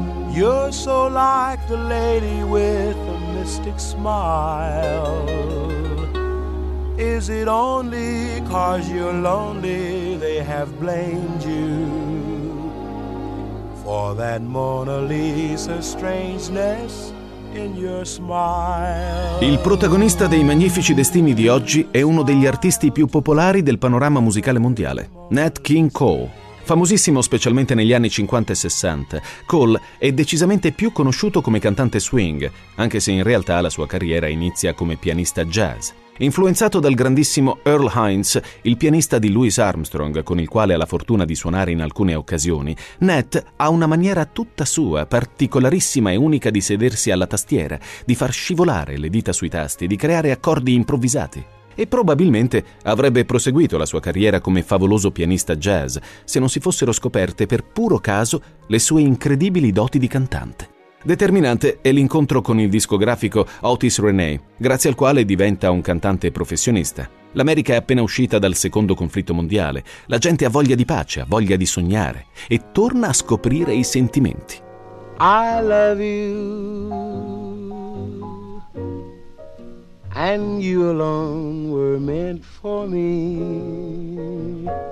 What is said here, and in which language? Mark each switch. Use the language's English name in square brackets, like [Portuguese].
[English] You're so like the lady with a mystic smile. Is it only 'cause you're lonely they have blamed you for that Mona Lisa strangeness in your smile? [Italian] Il protagonista dei Magnifici Destini di oggi è uno degli artisti più popolari del panorama musicale mondiale, Nat King Cole. Famosissimo specialmente negli anni 50 e 60, Cole è decisamente più conosciuto come cantante swing, anche se in realtà la sua carriera inizia come pianista jazz. Influenzato dal grandissimo Earl Hines, il pianista di Louis Armstrong, con il quale ha la fortuna di suonare in alcune occasioni, Nat ha una maniera tutta sua, particolarissima e unica di sedersi alla tastiera, di far scivolare le dita sui tasti, di creare accordi improvvisati. E probabilmente avrebbe proseguito la sua carriera come favoloso pianista jazz se non si fossero scoperte per puro caso le sue incredibili doti di cantante. Determinante è l'incontro con il discografico Otis Renee, grazie al quale diventa un cantante professionista. L'America è appena uscita dal secondo conflitto mondiale. La gente ha voglia di pace, ha voglia di sognare e torna a scoprire i sentimenti. [English] I love you and you alone were meant for me.